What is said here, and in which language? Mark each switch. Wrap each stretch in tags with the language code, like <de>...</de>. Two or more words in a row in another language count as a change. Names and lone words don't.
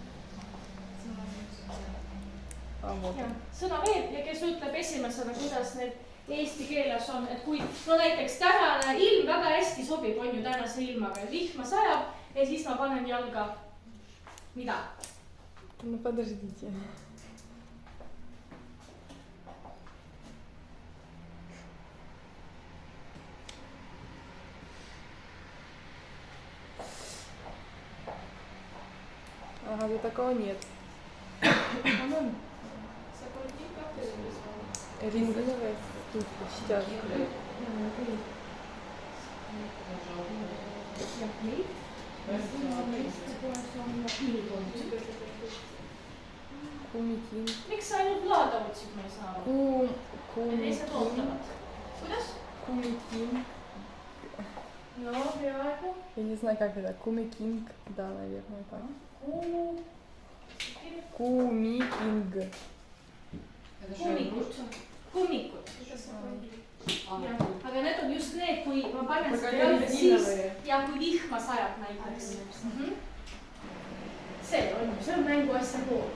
<et>Sõnaveed ja kes ütleb esimesena, kuidas need eesti keeles on, et kui no näiteks tänane ilm väga hästi sobib, on ju tänase ilmaga, et vihma sajab ja siis ma panen jalga mida?</et> <ru>No подождите. Ага, тут такого нет. Резиновая штука, сейчас.</ru> <et>Kumikinn. Miks sa ainult Vlaada otsib, ma ei saa aru? Ja teised ootavad. Kuidas? Kumikinn. No, peaaegu.</et> <ru>Я не знаю, как это. Kumikinn. Да, наверное, так.</ru> <et>Kumikinn. Kummikud. Aga need on just need, kui ma panen seda jalga siis ja kui vihma sajab näiteks. See on mänguasjapood.</et>